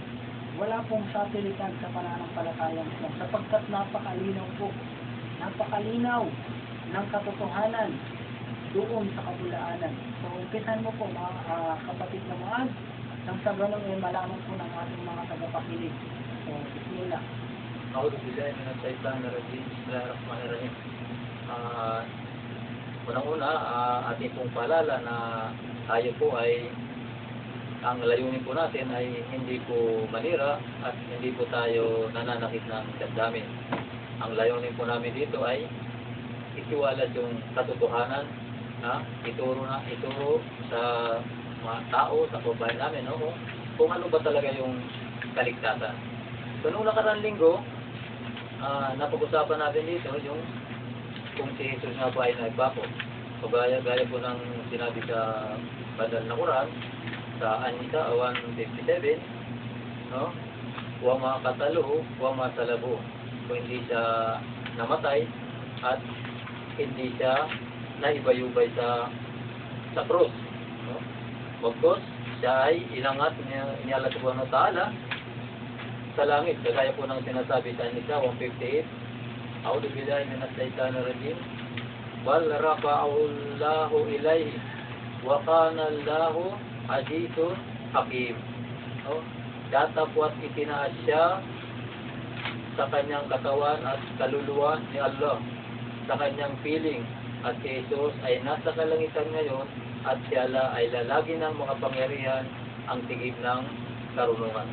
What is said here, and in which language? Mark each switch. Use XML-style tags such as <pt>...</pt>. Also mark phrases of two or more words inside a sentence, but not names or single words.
<tl>Wala pong sapilitan sa pananampalatayang Islam sapagkat napakalinaw po. Napakalinaw ng katotohanan doon sa kabulaanan. So, umpisan mo po mga kapatid na Muad, nang sa ganun ay malaman po ng ating mga tagapakinig. So, bismillah.</tl> <ar>أعوذ بالله من الشيطان الرجيم. بسم الله الرحمن الرحيم.</ar> <tl>Unang-una, ating pong paalala na tayo po ay, ang layunin po natin ay hindi po manira at hindi po tayo nananakit ng damdamin. Ang layunin po namin dito ay itiwalas yung katotohanan, ituro sa mga tao, sa kababayan namin, no? Kung ano ba talaga yung kaligtasan. So, noong nakaraang linggo, napag-usapan natin dito yung kung si Jesus nga ba ay nagpako. So, gaya po ng sinabi sa Banal na Quran, sa An-Nisa 1:57, no?</tl> <ar>وما قتلوه وما صلبوه.</ar> <tl>Kung hindi siya namatay at hindi siya naibayubay sa krus, no? Bagkus siya ay inangat ni Allah</tl> <ar>سبحانه وتعالى</ar> <tl>sa langit, kagaya po ng sinasabi sa An-Nisa 1:58,</tl> <ar>أعوذ بالله من الشيطان الرجيم بل رفعه الله إليه وكان الله عزيزا حكيما.</ar> <tl>No? Datapwat itinaas siya sa kanyang katawan at kaluluwa ni Allah, sa kanyang piling, at si Jesus ay nasa kalangitan ngayon at siyala ay lalagi ng mga pangyarihan, ang tigib ng karunungan.</tl>